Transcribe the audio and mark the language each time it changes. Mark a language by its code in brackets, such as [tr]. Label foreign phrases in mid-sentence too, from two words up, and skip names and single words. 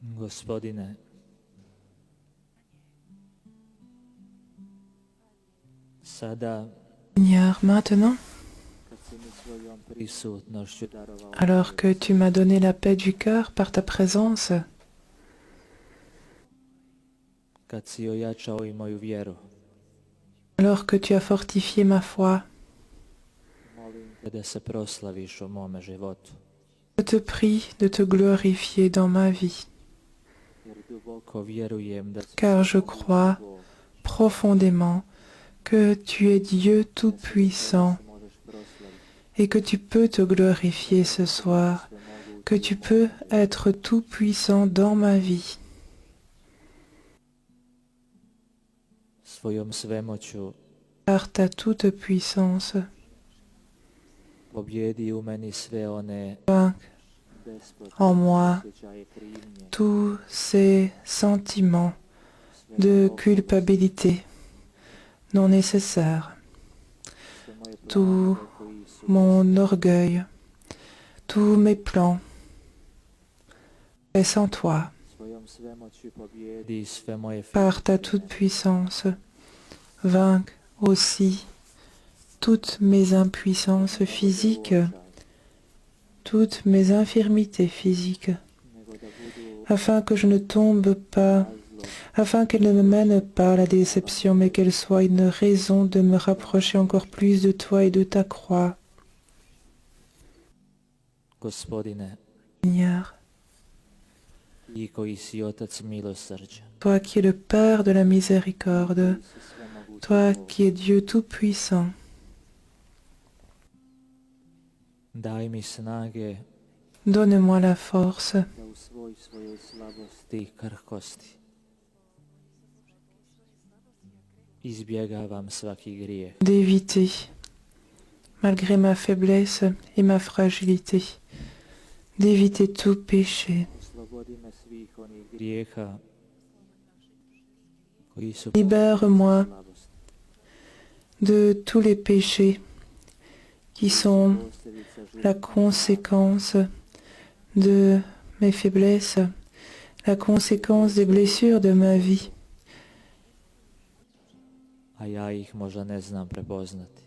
[hr] Gospodine, sada [fr] Seigneur, maintenant, [hr] kad si mi svojom prisutnošću darovao [fr] alors que tu m'as donné la paix du cœur par ta présence, [hr] kad si ojačao i moju vjeru, [fr] alors que tu as fortifié ma foi, [hr] molim te da se proslaviš u mome životu, [fr] je te prie de te glorifier dans ma vie, [hr] jer duboko vjerujem da si [fr] car je crois [hr] Bog, [fr] profondément que tu es Dieu Tout-Puissant [hr] se možeš proslaviti, [fr] et que tu peux te glorifier ce soir, [hr] svemogući, [fr] que tu peux être Tout-Puissant dans ma vie. [hr] svojom svemoću [fr] Par ta toute puissance, [hr] pobjedi u meni sve one [fr] vainc [hr] besplatne [fr] en moi [hr] osjećaje krivnje, [fr] tous ces sentiments [hr] sve [fr] de [hr] moje obaveze, [fr] culpabilité non nécessaires, [hr] sve moje [fr] tout [hr] planove koji su [fr] mon orgueil, tous mes plans, et sans toi, [hr] svojom svemoću pobjedi sve moje [fr] par ta [hr] fizične [fr] toute-puissance, vainc aussi toutes mes impuissances physiques, toutes mes infirmités physiques, [hr] nego da budu [fr] afin que je ne tombe pas, [hr] razlog [fr] afin qu'elle ne me mène pas à la déception, mais qu'elle soit une raison de me rapprocher encore plus de toi et de ta croix, [hr] Gospodine, [fr] Seigneur. [hr] ti koji si otac milosrđa, [fr] Toi qui es le Père de la miséricorde, [hr] ti si svemogući [fr] toi [hr] Bog, [fr] qui es Dieu Tout-Puissant, [hr] daj mi snage [fr] donne-moi la force [hr] da u svojoj slabosti i krhkosti izbjegavam svaki grijeh, [fr] d'éviter, malgré ma faiblesse et ma fragilité, d'éviter tout péché. [hr] oslobodi me svih onih grijeha koji su [fr] Libère-moi [hr] slabosti, [fr] de tous les péchés qui sont [hr] posljedica [fr] la [hr] životnog [fr] conséquence de mes faiblesses, la conséquence des blessures de ma vie, [hr] a ja ih možda ne znam prepoznati.